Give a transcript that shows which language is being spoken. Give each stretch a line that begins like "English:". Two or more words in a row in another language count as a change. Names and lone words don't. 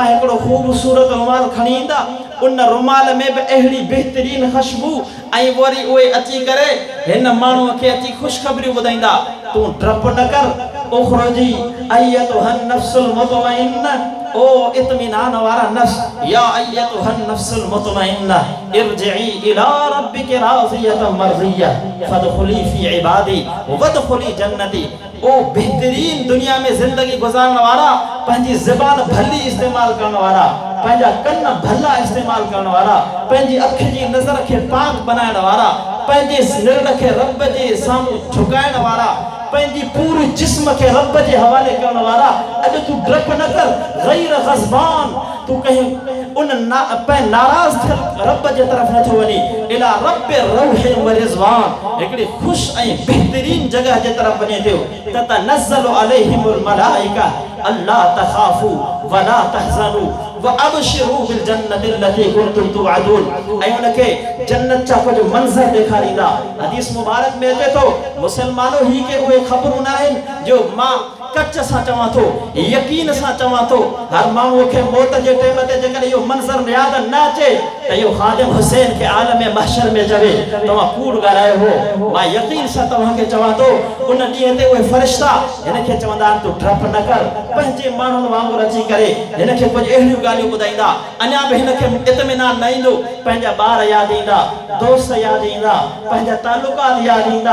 Sindhi: हिकिड़ो ख़ूबसूरत रुमाल खणी ईंदा उन रुमाल में बि अहिड़ी बहितरीन ख़ुशबू ऐं वरी उहे अची करे हिन माण्हूअ खे अची ख़ुशख़बरियूं ॿुधाईंदा तूं डपु न कर
Arabic: اخرجي أيتها النفس المطمئنة
Sindhi: ओ इत्मीनान वारा नफ्स
Arabic: يا أيتها النفس المطمئنة ارجعي إلى ربك راضية مرضية فادخلي في عبادي وادخلي جنتي.
Sindhi: ओ बेहतरीन दुनिया में जिंदगी गुजारण वारा पंहिंजी ज़बान भली इस्तेमाल करण वारा पंहिंजा कन भला इस्तेमाल करण वारा पंहिंजी अखि जी नज़र खे पाक बनाइण वारा पंहिंजे निरड़ खे रब जे साम्हूं झुकाइण वारा पंहिंजी पूरे जिस्म खे रब जे हवाले करण वारा अॼु तूं डप न कर
Arabic: غير غضبان
Sindhi: तूं कहीं उन नाराज़ थियल रब जे तरफ़ नथो वञी
Arabic: إلى رب روح ورضوان
Sindhi: हिकिड़ी ख़ुशि ऐं बहितरीन जॻह जे तरफ़ वञे थियो
Arabic: تتنزل عليهم الملائكة ألا تخافوا ولا تحزنوا وأبشروا بالجنة التي كنتم توعدون
Sindhi: ऐं उनखे जन्नत जा कुझु मंज़र ॾेखारींदा। हदीस मुबारक में अचे थो मुसलमानों ही के उहे ख़बरूं न आहिनि जो मां कच सां चवां थो, यकीन सां चवां थो, हर माण्हूअ खे मौत जे टाइम ते जेकॾहिं इहो मंज़र याद न अचे त इहो ख़ादिम हुसैन खे आलम महशर में चवे तव्हां कूड़ ॻाल्हायो हो। मां यकीन सां तव्हांखे चवां थो उन ॾींहं ते उहे फ़रिश्ता हिन खे चवंदा आहिनि तूं डप न कर, पंहिंजे माण्हुनि वांगुरु अची करे हिन खे कुझु अहिड़ियूं ॻाल्हियूं ॿुधाईंदा, अञा बि हिन खे इत्मिनान न ईंदो, पंहिंजा ॿार यादि ईंदा, दोस्त यादि ईंदा, पंहिंजा तालुकात यादि ईंदा।